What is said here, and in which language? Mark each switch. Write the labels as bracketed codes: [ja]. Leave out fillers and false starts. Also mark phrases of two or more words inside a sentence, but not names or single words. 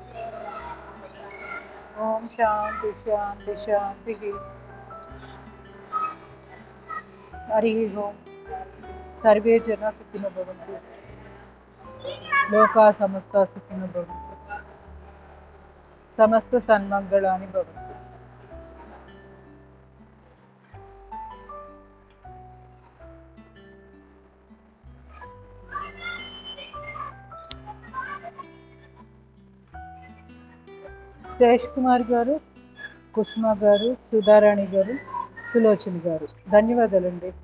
[sa] ओम शांति शांति शांति. हरि ओम. सर्वे जना सुखिनो भवन्तु, लोका समस्ता सुखिनो भवन्तु, समस्त सन्मंगलानि भवन्तु. [te] శేష్ కుమార్ గారు, కుసుమ గారు, సుధారాణి గారు, సులోచన గారు, ధన్యవాదాలండి.